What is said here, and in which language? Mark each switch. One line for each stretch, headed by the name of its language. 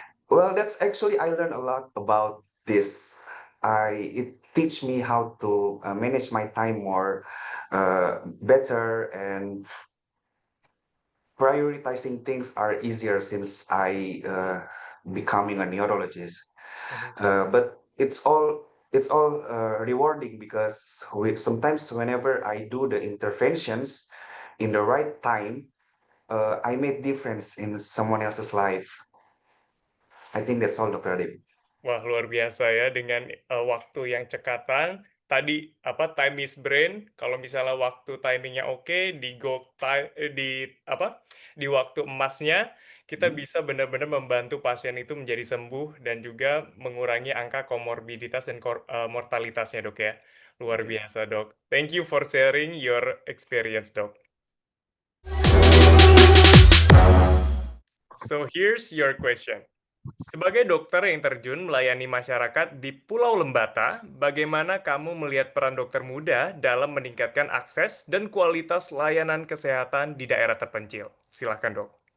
English: Well, that's actually I learned a lot about this. It teach me how to manage my time more better, and prioritizing things are easier since I becoming a neurologist. Mhm. But it's all rewarding because sometimes whenever I do the interventions in the right time, I make difference in someone else's life. I think that's all, Dr. Adib.
Indonesian: Wah, luar biasa ya dengan waktu yang cekatan. Tadi apa
English: time is brain.
Indonesian: Kalau misalnya waktu timingnya oke, di gold time di apa? Di waktu emasnya kita Hmm. bisa benar-benar membantu pasien itu menjadi sembuh dan juga mengurangi angka komorbiditas dan mortalitasnya, Dok ya. Luar
English: Yes.
Indonesian: biasa, Dok.
English: Thank you for sharing your experience, Dok. So here's your question.
Indonesian: Sebagai dokter yang terjun melayani masyarakat di Pulau Lembata, bagaimana kamu melihat peran dokter muda dalam meningkatkan akses dan kualitas layanan kesehatan di daerah terpencil? Silakan, Dok.